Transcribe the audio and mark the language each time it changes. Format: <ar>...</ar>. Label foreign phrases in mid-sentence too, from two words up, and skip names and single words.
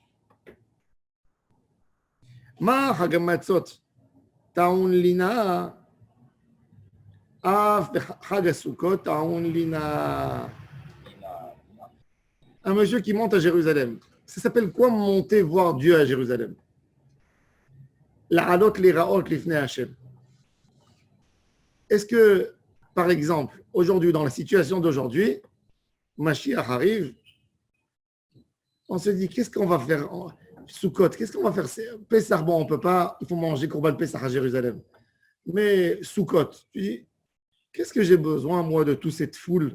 <he>מה חג המצות טעון לינה אף חג הסוכות טעון לינה.</he> <fr>Un monsieur qui monte à Jérusalem. Ça s'appelle quoi monter voir Dieu à Jérusalem?</fr> <he>לעלות לראות לפני השם.</he> <fr>Est-ce que, par exemple, aujourd'hui, dans la situation d'aujourd'hui, Mashiach arrive, on se dit, qu'est-ce qu'on va faire? Sukkot, qu'est-ce qu'on va faire? Pessah, bon, on ne peut pas, il faut manger</fr> <he>קרבן פסח</he> <fr>à Jérusalem. Mais Sukkot, tu dis, qu'est-ce que j'ai besoin, moi, de toute cette foule?</fr>